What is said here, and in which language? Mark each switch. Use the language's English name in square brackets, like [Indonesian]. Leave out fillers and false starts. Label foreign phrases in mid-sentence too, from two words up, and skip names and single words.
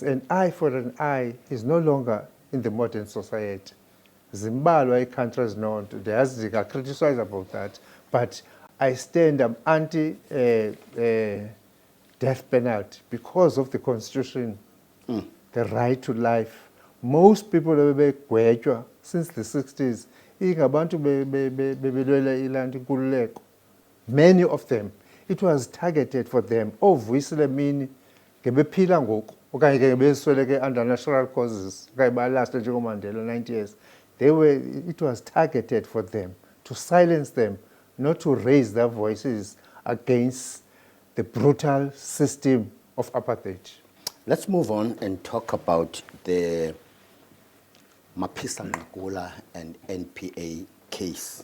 [English] An eye for an eye is no longer in the modern society. Zimbalwa countries not. They are criticized about that. But I stand, I'm anti-death penalty because of the constitution, the right to life. Most people have been since the 60s. Many of them, it was targeted for them. [Xhosa] Ngebephila ngoku okanye ke besweleke [English] under natural causes [Xhosa] okanye balasta njengoMandela [English] 90 years, it was targeted for them, to silence them, not to raise their voices against the brutal system of apartheid. Let's move on and talk about the Maphisa Nqakula and NPA case.